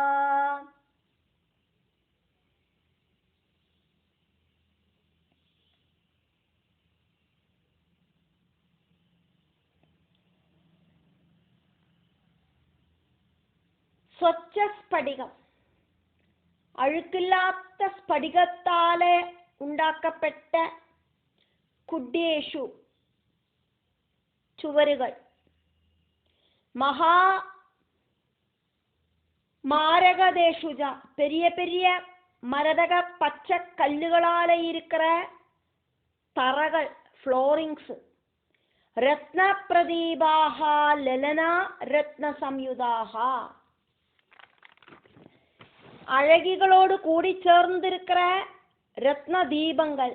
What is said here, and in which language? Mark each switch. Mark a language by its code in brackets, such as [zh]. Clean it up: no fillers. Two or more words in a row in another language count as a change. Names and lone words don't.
[sa] സ്വച്ഛ സ്ഫടികം [ml] അഴുക്കില്ലാത്ത സ്ഫടികത്താലെ ഉണ്ടാക്കപ്പെട്ട കുഡ്യേഷു ചുവരുകൾ [ta] മാരകദേശുജ பெரிய பெரிய மரதக பச்சை கல்லுகளால இருக்கிற தரகள் ஃப்ளோரிங்ஸ். [sa] रत्न प्रदीपाः ललना रत्न संयुताः [ta] அழகிகளோடு கூடி சேர்ந்திருக்கிற ரத்ன தீபங்கள்.